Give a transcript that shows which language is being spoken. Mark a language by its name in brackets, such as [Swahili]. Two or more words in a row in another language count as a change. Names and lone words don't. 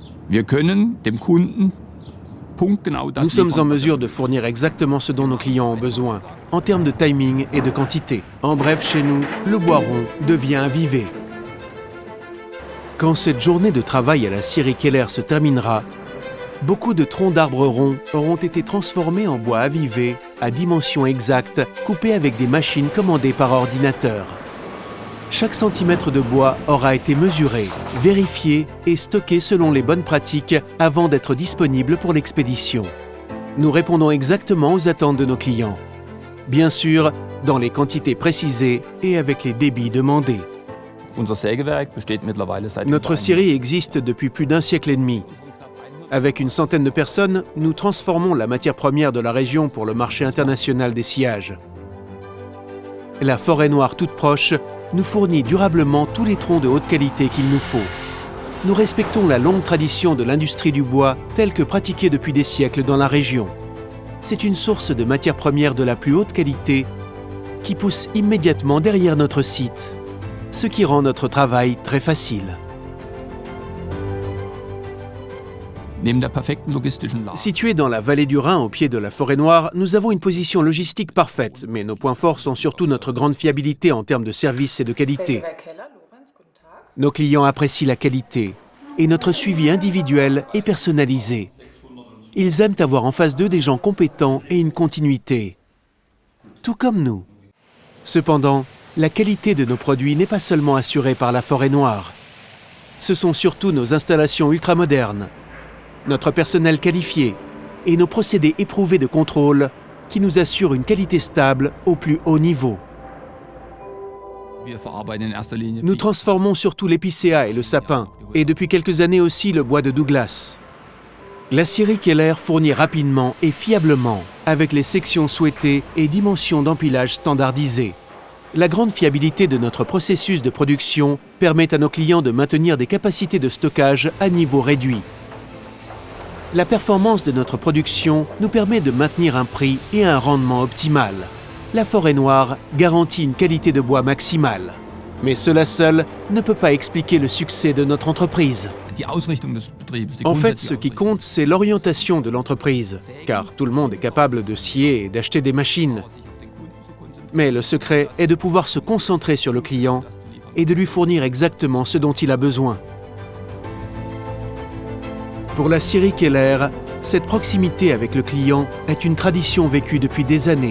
[German] Wir können dem Kunden punktgenau das [French] Nous sommes en [German] liefern, was [French] mesure de fournir exactement ce dont nos clients ont besoin, en termes de timing et de quantité. En bref, chez nous, le bois rond devient un vivet. Quand cette journée de travail à la scierie Keller se terminera, beaucoup de troncs d'arbres ronds auront été transformés en bois avivé à dimension exacte, coupés avec des machines commandées par ordinateur. Chaque centimètre de bois aura été mesuré, vérifié et stocké selon les bonnes pratiques avant d'être disponible pour l'expédition. Nous répondons exactement aux attentes de nos clients. Bien sûr, dans les quantités précisées et avec les débits demandés. [German] Unser Sägewerk besteht mittlerweile seit [French] Notre scierie existe depuis plus d'un siècle et demi. Avec une centaine de personnes, nous transformons la matière première de la région pour le marché international des sciages. La forêt noire toute proche nous fournit durablement tous les troncs de haute qualité qu'il nous faut. Nous respectons la longue tradition de l'industrie du bois telle que pratiquée depuis des siècles dans la région. C'est une source de matières premières de la plus haute qualité qui pousse immédiatement derrière notre site, ce qui rend notre travail très facile. [German] Neben der perfekten logistischen Lage. [French] Situés dans la vallée du Rhin au pied de la forêt noire, nous avons une position logistique parfaite, mais nos points forts sont surtout notre grande fiabilité en termes de service et de qualité. Nos clients apprécient la qualité et notre suivi individuel et personnalisé. Ils aiment avoir en face d'eux des gens compétents et une continuité, tout comme nous. Cependant, la qualité de nos produits n'est pas seulement assurée par la forêt noire. Ce sont surtout nos installations ultramodernes, notre personnel qualifié et nos procédés éprouvés de contrôle qui nous assurent une qualité stable au plus haut niveau. [German] Wir verarbeiten in erster Linie [French] Nous transformons surtout l'épicéa et le sapin, et depuis quelques années aussi le bois de Douglas. La scierie Keller fournit rapidement et fiablement, avec les sections souhaitées et dimensions d'empilage standardisées. La grande fiabilité de notre processus de production permet à nos clients de maintenir des capacités de stockage à niveau réduit. La performance de notre production nous permet de maintenir un prix et un rendement optimal. La forêt noire garantit une qualité de bois maximale. Mais cela seul ne peut pas expliquer le succès de notre entreprise. [German] die Ausrichtung des Betriebs. Die [French] En fait, [German] grundsätzliche [French] ce qui [German] Ausrichtung. [French] compte, c'est l'orientation de l'entreprise, car tout le monde est capable de scier et d'acheter des machines. [German] Sich auf den Kunden zu konzentrieren, [French] Mais le secret est de pouvoir se concentrer sur le client [German] das zu liefern. [French] et de lui fournir exactement ce dont il a besoin. Pour la scierie Keller, cette proximité avec le client est une tradition vécue depuis des années.